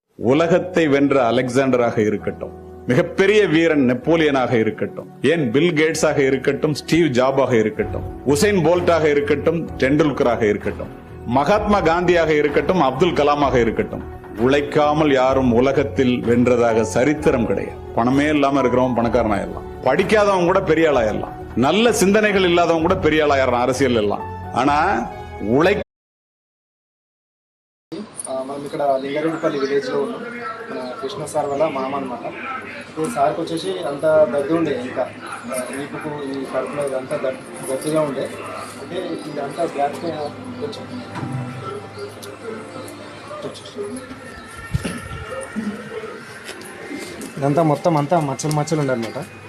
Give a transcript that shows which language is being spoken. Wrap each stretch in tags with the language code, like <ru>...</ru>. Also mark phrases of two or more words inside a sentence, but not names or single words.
<ta>உலகத்தை வென்ற அலெக்சாண்டராக இருக்கட்டும், மிகப்பெரிய வீரன் நெப்போலியனாக இருக்கட்டும், ஏன் பில் கேட்ஸாக இருக்கட்டும், ஸ்டீவ் ஜாபாக இருக்கட்டும், உசைன் போல்ட்டாக இருக்கட்டும், டெண்டுல்கராக இருக்கட்டும், மகாத்மா காந்தியாக இருக்கட்டும், அப்துல் கலாமாக இருக்கட்டும், உழைக்காமல் யாரும் உலகத்தில் வென்றதாக சரித்திரம் கிடையாது. பணமே இல்லாம இருக்கிறவன் பணக்காரனாயிரலாம், படிக்காதவன் கூட பெரிய ஆளாயிரலாம், நல்ல சிந்தனைகள் இல்லாதவன் கூட பெரிய ஆளாயிரலாம் அரசியல் எல்லாம். ஆனா</ta> <te>మనం ఇక్కడ లింగారెడ్డిపల్లి విలేజ్లో ఉన్నాం. మన కృష్ణ సార్ వల్ల మామ అనమాట. ఇప్పుడు సార్కి వచ్చేసి అంత దద్దు ఉండే, ఇంకా వీపుకు ఈ కడుపులో ఇదంతా దద్దుగా ఉండే. అంటే ఇదంతా గ్యాస్ కొంచెం ఇదంతా మొత్తం అంతా మచ్చలు మచ్చలు ఉండే అనమాట.</te>